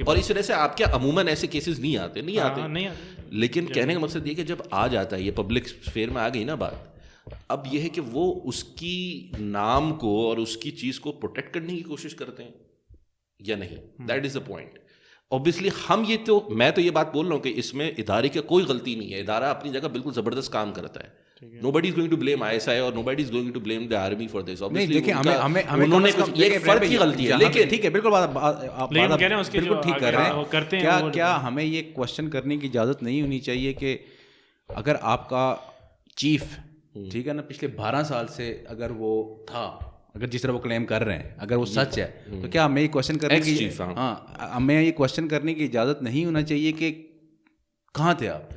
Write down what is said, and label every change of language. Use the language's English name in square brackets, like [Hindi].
[Urdu] اور اس وجہ سے آپ کیا عموماً ایسے کیسز نہیں آتے. لیکن کہنے کا مقصد یہ کہ جب آ جاتا ہے, یہ پبلک اسفیئر میں آ گئی نا بات, اب یہ ہے کہ وہ اس کی نام کو اور اس کی چیز کو پروٹیکٹ کرنے کی کوشش کرتے ہیں یا نہیں, [English] That is the point. [Urdu] Obviously میں تو یہ بات بول رہا ہوں کہ اس میں ادارے کی کوئی غلطی نہیں ہے, ادارہ اپنی جگہ بالکل زبردست کام کرتا ہے. [English] Nobody is going to blame ISI or nobody is going to blame the army for this. [Urdu] Obviously انہوں نے ایک فرد کی غلطی ہے, لیکن ٹھیک ہے, بالکل آپ بالکل ٹھیک کر رہے ہیں. کیا ہمیں یہ کوشچن کرنے کی اجازت نہیں ہونی چاہیے کہ اگر آپ کا چیف, ٹھیک ہے نا, پچھلے 12 سال سے اگر وہ تھا, اگر جس طرح وہ کلیم کر رہے ہیں اگر وہ سچ ہے, تو کیا ہمیں یہ کوشچن کرنے کی, ہاں ہمیں یہ کوشچن کرنے کی اجازت نہیں ہونا چاہیے کہ کہاں تھے آپ؟